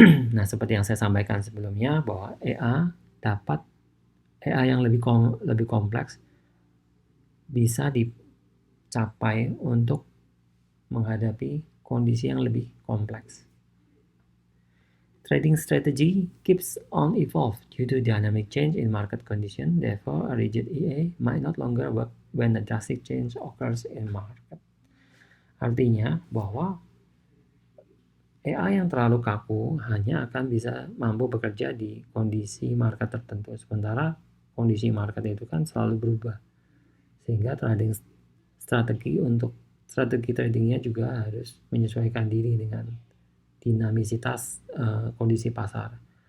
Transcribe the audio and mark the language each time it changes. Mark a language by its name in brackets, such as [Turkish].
[Indonesian] Nah, seperti yang saya sampaikan sebelumnya, bahwa AI yang lebih kompleks bisa dicapai untuk menghadapi kondisi yang lebih kompleks. [English] Trading strategy keeps on evolve due to dynamic change in market condition. Therefore, a rigid AI might not longer work when a drastic change occurs in market. [Indonesian] Artinya bahwa AI yang terlalu kaku hanya akan bisa mampu bekerja di kondisi market tertentu. Sementara kondisi market itu kan selalu berubah. Sehingga strategi tradingnya juga harus menyesuaikan diri dengan dinamisitas kondisi pasar.